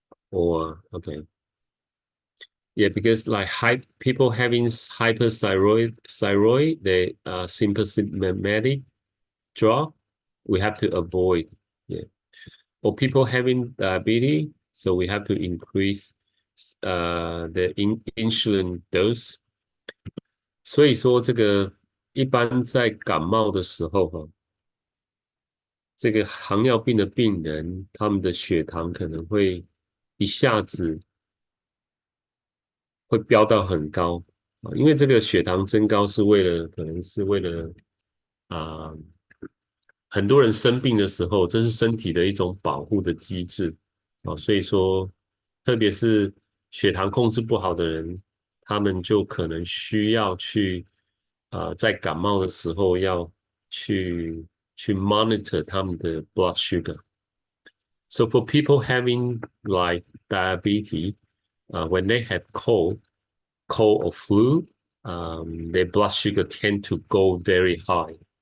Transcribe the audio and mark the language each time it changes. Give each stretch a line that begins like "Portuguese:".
English: Or okay, yeah, because like people having hyperthyroid, they symptomatic drug, we have to avoid. Yeah, or people having diabetes, so we have to increase the insulin dose.
Chinese: 所以说这个一般在感冒的时候这个糖尿病的病人，他们的血糖可能会一下子会飙到很高因为这个血糖增高可能是为了很多人生病的时候，这是身体的一种保护的机制所以说特别是血糖控制不好的人，他们就可能需要去在感冒的时候要去 monitor 他们的 blood sugar.
English: So for people having like diabetes, when they have cold or flu, their blood sugar tend to go very high.